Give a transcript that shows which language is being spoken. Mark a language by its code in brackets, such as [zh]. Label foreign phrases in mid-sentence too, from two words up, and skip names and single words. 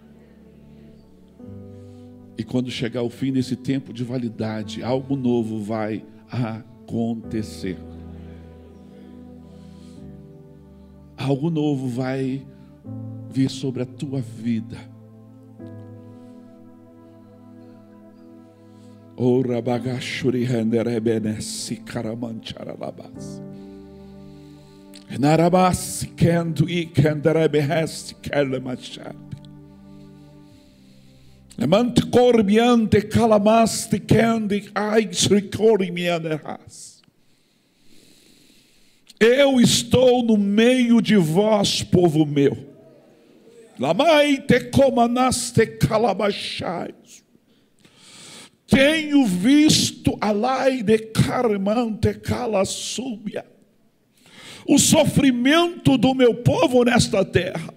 [pt] E quando chegar o fim desse tempo de validade, algo novo vai acontecer. Algo novo vai vir sobre a tua vida. Ora bagashuri handerebenesi karamancharalabas. Narabas kendo ikenderebehesti kelemachar. Lemant corbiante calamasti kendi aigsricorimianerhas. Eu estou no meio de vós, povo meu. Lamai te comanaste calabachais. Tenho visto alai de carmante calassúbia o sofrimento do meu povo nesta terra.